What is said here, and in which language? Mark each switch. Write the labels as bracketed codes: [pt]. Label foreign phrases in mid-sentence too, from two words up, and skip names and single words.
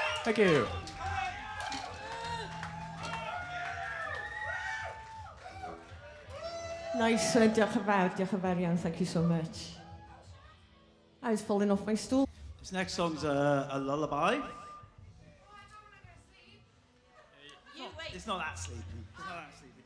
[en] Thank you. Nice, [cy] diolch yn fawr iawn, [en] thank you so much. I was falling off my stool. This next song's a lullaby. It's not that sleepy. It's not that sleepy.